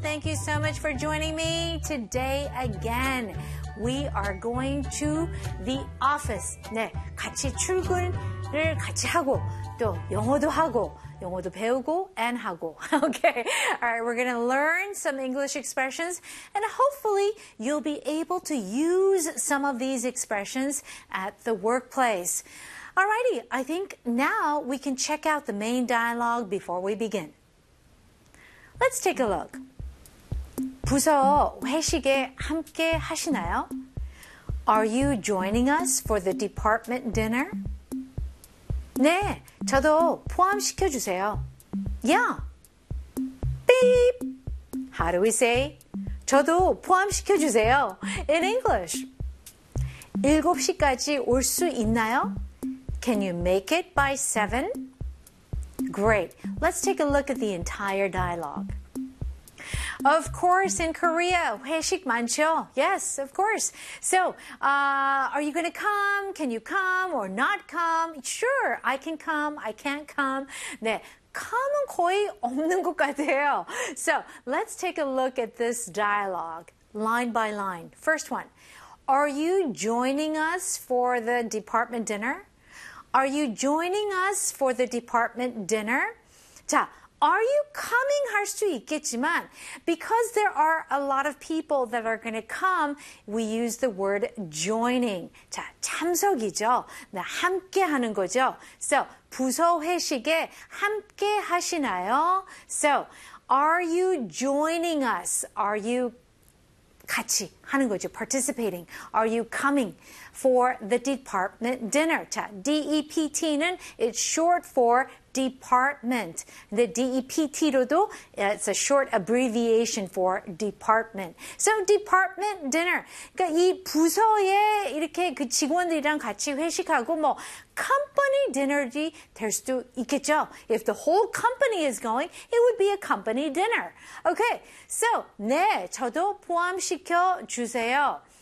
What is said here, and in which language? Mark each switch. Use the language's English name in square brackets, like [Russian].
[English] Thank you so much for joining me today again. We are going to the office. [Korean] 네, 같이 출근을 같이 하고 또 영어도 하고 영어도 배우고 and 하고. [English] Okay, all right, we're going to learn some English expressions and hopefully you'll be able to use some of these expressions at the workplace. All righty, I think now we can check out the main dialogue before we begin. Let's take a look. [Korean] 부서 회식에 함께 하시나요? [English] Are you joining us for the department dinner? [Korean] 네, 저도 포함시켜 주세요. [English] Yeah. Beep. How do we say [Korean] 저도 포함시켜 주세요 [English] in English? [Korean] 7시까지 올 수 있나요? [English] Can you make it by 7? Great. Let's take a look at the entire dialogue. Of course, in Korea, [Korean] 회식 많죠? [English] Yes, of course. So, are you going to come? Can you come or not come? Sure, I can come. I can't come. [Korean] 네, 감은 거의 없는 것 같아요. [English] So, let's take a look at this dialogue, line by line. First one, are you joining us for the department dinner? Are you joining us for the department dinner? 자, Are you coming? [Korean] 할 수 있겠지만, [English] because there are a lot of people that are going to come, we use the word joining. [Korean] 자, 참석이죠. 네, 함께 하는 거죠. So, 부서 회식에 함께 하시나요? [English] So, are you joining us? Are you [Korean] 같이 하는 거죠. [English] Participating. Are you coming for the department dinner? 자, DEPT는 it's short for department. The DEPT로도 it's a short abbreviation for department. [Korean] So department dinner. 그러니까 이 부서에 이렇게 그 직원들이랑 같이 회식하고 뭐 company dinner이 될 수도 있겠죠. [English] If the whole company is going, it would be a company dinner. Okay. [Korean] So, 네, 저도 포함시켜 주세요.